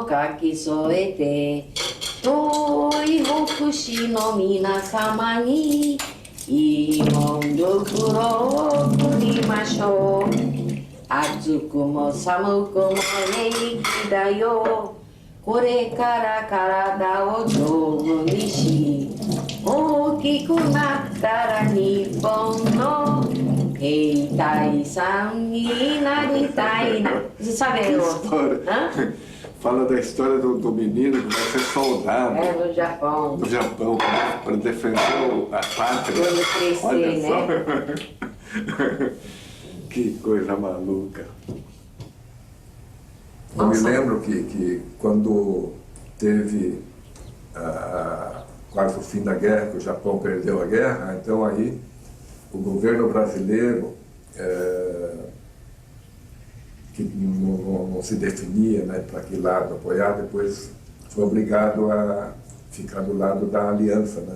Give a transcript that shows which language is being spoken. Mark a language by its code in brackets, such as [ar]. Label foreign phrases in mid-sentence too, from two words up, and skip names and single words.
[ja] 書き添えて遠い北市の皆様にいいもん袋を送りましょう暑くも寒くも平気だよこれから体を丈夫にし大きくなったら日本の兵隊さんにnaりたいな [pt] Você sabe História. Fala da história do menino que vai ser soldado. É, no Japão. No Japão, para defender a pátria. Quando crescer, Olha só. né? Que coisa maluca. Eu me lembro que quando teve quase o fim da guerra, que o Japão perdeu a guerra, então aí o governo brasileiro, que não se definia, né, para que lado apoiar, depois foi obrigado a ficar do lado da aliança, né?